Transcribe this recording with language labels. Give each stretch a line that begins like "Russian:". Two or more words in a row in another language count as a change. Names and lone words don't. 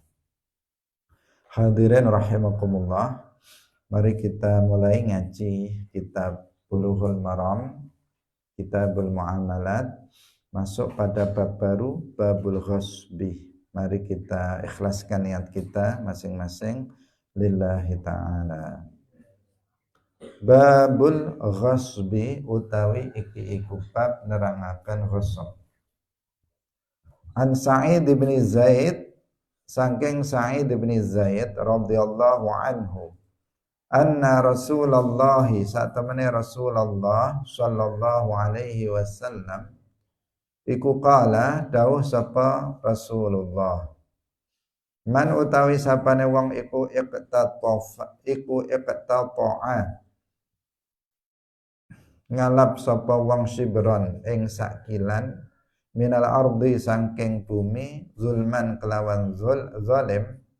Indonesian: Hadirin rahimakumullah, mari kita mulai ngaji kitab Bulughul Maram, Kitabul Muamalat, masuk pada bab baru, Babul Ghasbi. Mari kita ikhlaskan niat kita masing-masing
Arabic: lillahi ta'ala.
Javanese: Babul Ghasbi utawi iki iku bab nerangaken ghasab. An Sa'id bin Zaid, saking Sa'id bin Zaid
Arabic: radhiyallahu anhu, anna Rasulullah,
Javanese: satemene Rasulullah
Arabic: sallallahu alaihi wasallam
Javanese: iku qala dawuh sapa Rasulullah, man utawi sapane wong iku iqtata'a ngalap sapa wong sibron ing sakilan
Arabic: minal ardi
Javanese: saking bumi zulman kelawan zalim,